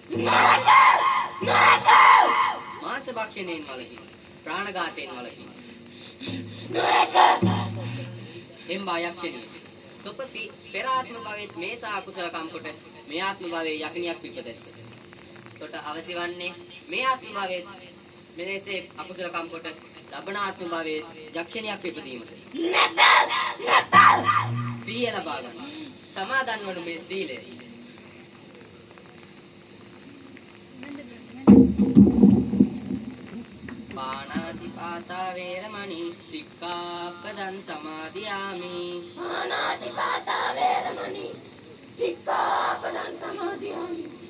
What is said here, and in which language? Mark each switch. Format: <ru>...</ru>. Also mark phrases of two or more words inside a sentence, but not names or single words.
<si>මාංශ භක්ෂණයෙන් වළකී ප්‍රාණඝාතයෙන් වළකී එම්බා යක්ෂණිය තොප පෙර ආත්ම භවයේ මේ සා කුසල කම් කොට මේ ආත්ම භවයේ යකනියක් විපදෙත්. තොට අවසි වන්නේ මේ ආත්ම භවයේ මෙලෙසේ අකුසල කම් කොට ලබන ආත්ම භවයේ යක්ෂණියක් විපදීමට. සීය ලබා ගන්න. සමාදන් වන මේ සීලය</si> <pi>පාණාතිපාතා වේරමණී සික්ඛාපදං සමාදියාමි. පාණාතිපාතා වේරමණී සික්ඛාපදං සමාදියාමි.</pi>